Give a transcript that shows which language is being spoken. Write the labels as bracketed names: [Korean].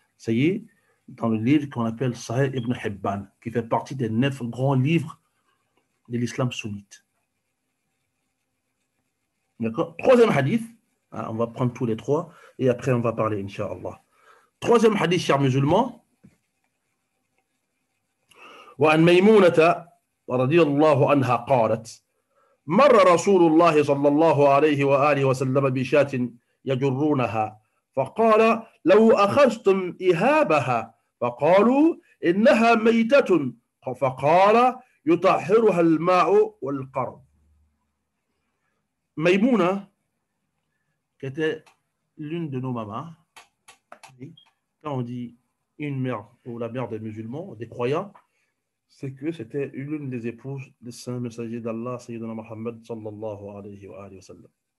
[French] Ça y est, dans le livre qu'on appelle Sahih Ibn Hibban, qui fait partie des 9 grands livres de l'islam sunnite. D'accord? Troisième hadith. On va prendre tous les trois et après on va parler, Inch'Allah. Troisième hadith, chers musulmans. [Arabic] وعن ميمونة رضي الله عنها قالت مر رسول الله صلى الله عليه وآله وسلم بشاة يجرونها فقال لو أخذتم إهابها فقالوا إنها ميتة فقال يطهرها الماء والقرن. [French] Maïmouna, qui était l'une de nos mamans, quand on dit une mère, ou la mère des musulmans, des croyants, c'est que c'était l'une des épouses du saint messager d'Allah, Sayyidina Muhammad [Arabic] sallallahu alayhi wa sallam.